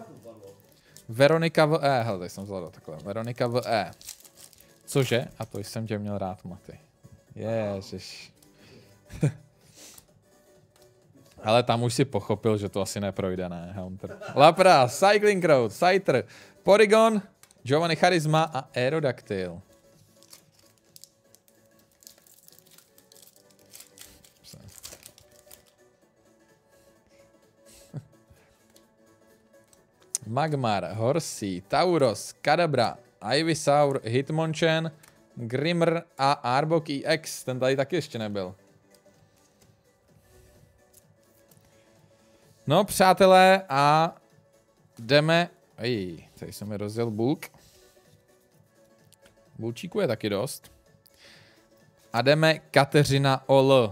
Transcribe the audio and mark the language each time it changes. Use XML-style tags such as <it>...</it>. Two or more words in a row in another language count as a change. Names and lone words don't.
<cs>Veronika V.E. Hele, tady jsem zvládl takhle. Veronika V.E. Cože? A to jsem tě měl rád, Maty. Ježiš. Ale tam už si pochopil, že to asi neprojde, ne, Hunter. Lapra, Cycling Road, Scyther, Porygon, Giovanni Charisma a Aerodactyl. Magmar, Horsey, Tauros, Kadabra, Ivysaur, Hitmonchan, Grimmr a Arbok EX. Ten tady taky ještě nebyl. No, přátelé, a jdeme... Tady jsem mi rozděl bulk. Bulčíku je taky dost. A jdeme Kateřina Ol.</cs>